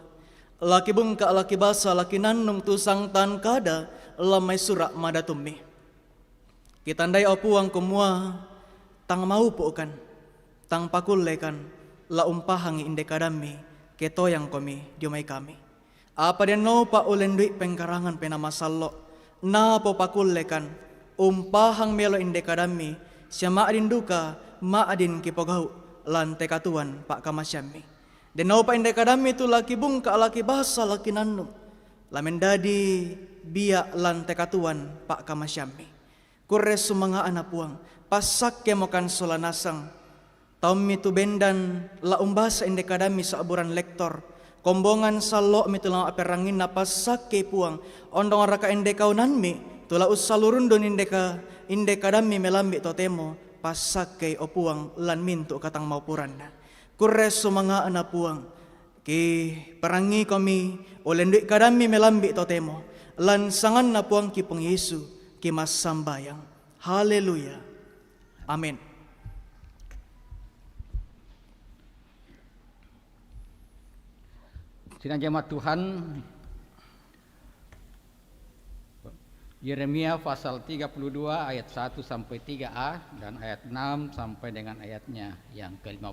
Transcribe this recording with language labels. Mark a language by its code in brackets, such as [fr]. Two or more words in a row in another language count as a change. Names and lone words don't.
[sda] Laki bungka, laki basa, laki nannung tusang tan kada, lamay surak madatumi. Kitandai opuang kumua, tang maupukan, tang pakulekan, la umpahangi indekadami, ketoyang komi, diumay kami. Apa den no pa ulendui pengkarangan penama sallo, na po pakulekan, umpahang melo indekadami, siya maadin duka, maadin kipogau. Lante katuan pak kamasyami. Dan nau pa indai kadami tu laki bungka laki basa laki nanu. Lamendadi biak lante katuan pak kamasyami. Kures sumanga anak puang. Pasak kemokan solanasang. Taum mitu bendan la umbasa indai kadami saaburan lektor. Kombongan salo mitu lang aperangin na pasak ke puang. Ondong raka indai kaunanmi. Tula usalurundon indai kadami melambi totemo. Pasak kay opuang lan minto katang maupuran na. Kures sumanga anak puang. Ki perangi kami olendui kadami melambi totemo. Lan sangan na puang ki pong Yesu ki mas sambayang. Haleluya. Amin. [id] Sidang jemaat Tuhan, Yeremia pasal 32 ayat 1 sampai 3a dan ayat 6 sampai dengan ayatnya yang ke-15.